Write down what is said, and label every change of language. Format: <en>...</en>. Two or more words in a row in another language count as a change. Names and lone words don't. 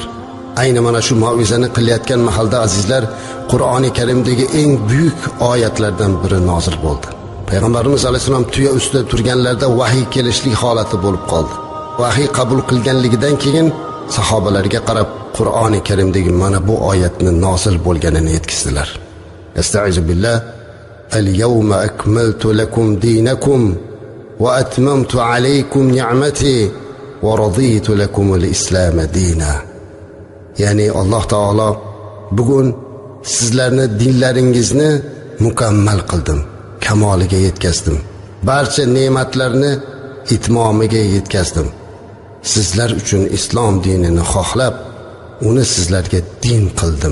<uz>Ayni mana shu ma'ruzani qilayotgan mahalda azizlar, Qur'oni Karimdagi eng buyuk oyatlardan biri nozil bo'ldi. Payg'ambarimiz alayhisalom tuya ustida turganlarda vahiy kelishlik holati bo'lib qoldi. Vahiy qabul qilganligidan keyin sahobalarga qarab Qur'oni Karimdagi mana bu oyatni nozil bo'lganini yetkazdilar.</uz> <ar>أستعيذ بالله. اليوم أكملت لكم دينكم وأتممت عليكم نعمتي ورضيت لكم الإسلام دينا.</ar> <uz>Ya'ni Alloh taolo bugun sizlarni dinlaringizni mukammal qildim, kamoliga yetkazdim. Barcha ne'matlarni itmomiga yetkazdim. Sizlar uchun islom dinini xohlab, uni sizlarga din qildim.</uz>